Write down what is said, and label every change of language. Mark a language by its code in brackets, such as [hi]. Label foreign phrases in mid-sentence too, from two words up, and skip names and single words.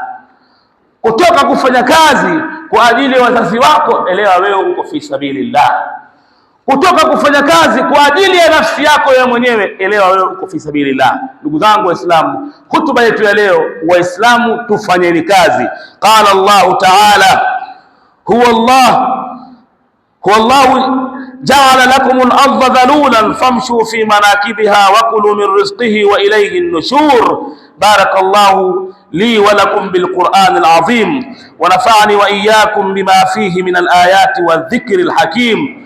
[sw] Kutoka kufanya kazi kwa ajili ya wazazi wako, elewa wewe uko [ar] في سبيل الله. [sw] Kutoka kufanya kazi kwa ajili ya nafsi yako ya mwenyewe, elewa wewe uko [ar] في سبيل الله. [sw] Ndugu zangu Waislamu, hutuba yetu ya leo, Waislamu tufanyeni kazi. [ar] قال الله تعالى، هو الله جعل لكم الأرض ذلولا فامشوا في مناكبها وكلوا من رزقه وإليه النشور. بارك الله لي ولكم بالقرآن العظيم ونفعني وإياكم بما فيه من الآيات والذكر الحكيم.